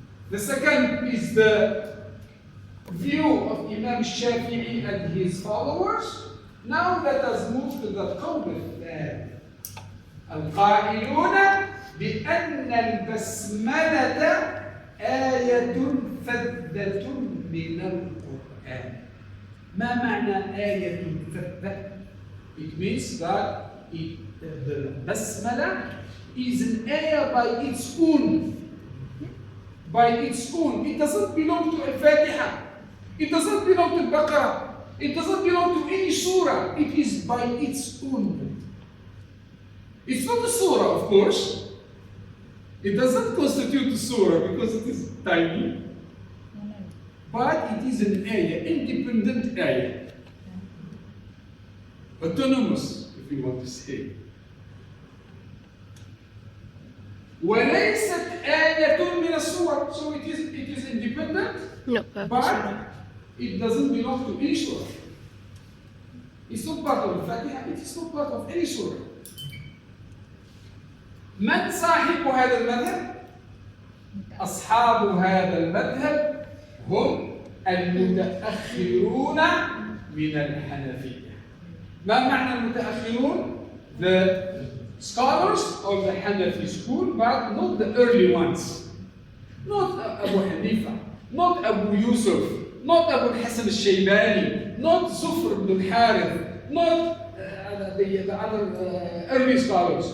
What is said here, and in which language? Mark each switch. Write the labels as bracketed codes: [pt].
[en] The second is the view of Imam Shafi'i and his followers. Now let us move to the qawl الثاني. [ar] القائلون بأن البسملة آية فذة من القرآن. ما معنى آية فذة? [en] It means that the Basmala is an ayah by its own. By its own. It doesn't belong to Al-Fatiha. It doesn't belong to Baqarah. It doesn't belong to any surah. It is by its own. It's not a surah, of course. It doesn't constitute a surah because it is tiny. But it is an ayah, independent ayah. Autonomous, if you want to say. [ar] وليست آية من السور, [en] so it is independent, No, but it doesn't belong to any surah. It's not part of the Fatiha, it is not part of any surah. [ar] من صاحب هذا المذهب؟ أصحاب هذا المذهب هم المتأخرون من الحنفية. ما معنى المتأخرون؟ [en] The scholars of the Hanafi school, but not the early ones. Not Abu Hanifa, not Abu Yusuf, not Abu Hassan al-Shaybani, not Zufr ibn al-Harith, not the other early scholars.